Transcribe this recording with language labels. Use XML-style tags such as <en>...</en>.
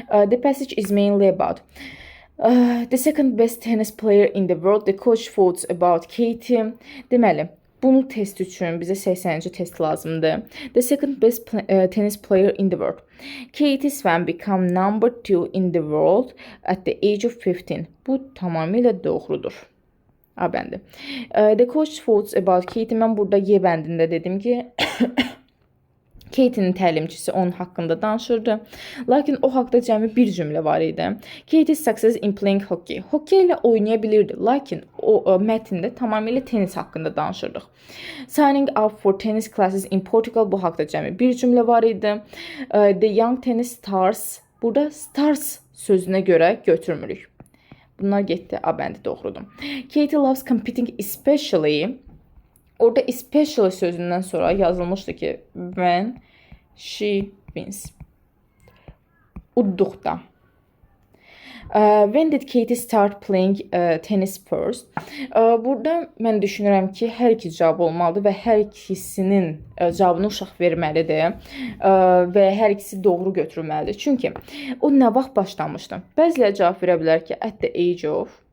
<en>The passage is mainly about the second best tennis player in the world. The coach thoughts about Katie.</en> <az>Deməli, bunu test üçün bizə 80-ci test lazımdır.</az> <en>The second best tennis player in the world. Katie Swan became number 2 in the world at the age of 15.</en> <az>Bu tamamilə doğrudur. A bəndi.</az> <en>The coach thoughts about Katie.</en> <az>Mən burada Y bəndində dedim ki, Katie'nin təlimçisi onun haqqında danışırdı. Lakin o haqda cəmi bir cümlə var idi.</az> <en>Katie's success in playing hockey.</en> <az>Hockey ilə oynaya bilirdi. Lakin o mətndə tamamilə tenis haqqında danışırdıq.</az> <en>Signing up for tennis classes in Portugal.</en> <az>Bu haqda cəmi bir cümlə var idi.</az> <en>The young tennis stars.</en> <az>Burada stars sözünə görə götürmürük. Bunlar getdi. A bəndi doğrudur.</az> <en>Katie loves competing especially.</en> <az>Orada especially sözündən sonra yazılmışdı ki,</az> <en>when she wins.</en> <az>Udduqda.</az> <en>When did Katie start playing tennis first?</en> <az>Burada mən düşünürəm ki, hər iki cavab olmalıdır və hər ikisinin cavabını uşaq verməlidir və hər ikisi doğru götürülməlidir. Çünki o nə vaxt başlamışdı? Bəziləri cavab verə bilər ki,</az> <en>at the age of.</en>